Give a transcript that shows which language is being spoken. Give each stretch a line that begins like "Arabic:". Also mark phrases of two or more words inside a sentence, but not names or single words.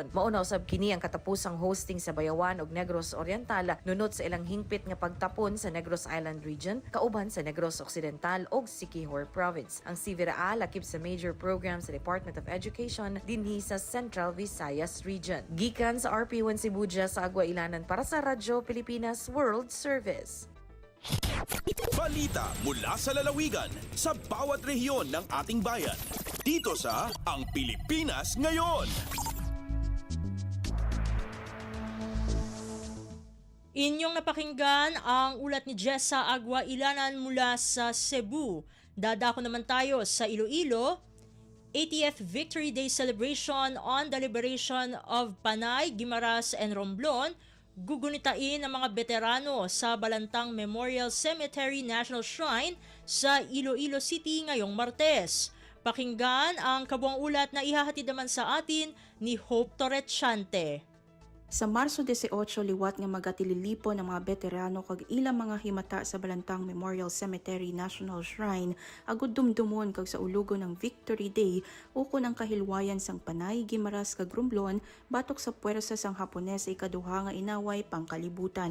Cebuano: Mauna usab kini ang katapusang hosting sa Bayawan ug Negros Oriental nunot sa ilang hingpit nga pagtapon sa Negros Island Region kauban sa Negros Occidental ug Siquijor Province. Ang Siviraa lakip sa
English: major program
Cebuano: sa Department of Education dinhi sa Central Visayas Region. Gikan sa RP1 Cebu sa Aguailanan para sa Radyo Pilipinas World Service.
Filipino: Balita mula sa lalawigan sa bawat rehiyon ng ating bayan. Dito sa Ang Pilipinas Ngayon. Inyong napakinggan ang ulat ni Jessa Aguailanan mula sa Cebu. Dadako naman tayo sa Iloilo. 80th Victory Day celebration on the liberation of Panay, Guimaras and Romblon gugunitain ng mga veterano sa Balantang Memorial Cemetery National Shrine sa Iloilo City ngayong Martes. Pakinggan ang kabuang ulat na ihahatid naman sa atin ni Hope Torrechante.
Hiligaynon: Sa Marso 18, liwat nga magatililipo ng mga veterano kag ilang mga himata sa Balantang Memorial Cemetery National Shrine agud dumdumon kag sa ulugo ng Victory Day ukon ang kahilwayan sang Panay, Guimaras kag Romblon batok sa puwersa sang Hapones sa ikaduha nga inaway pangkalibutan.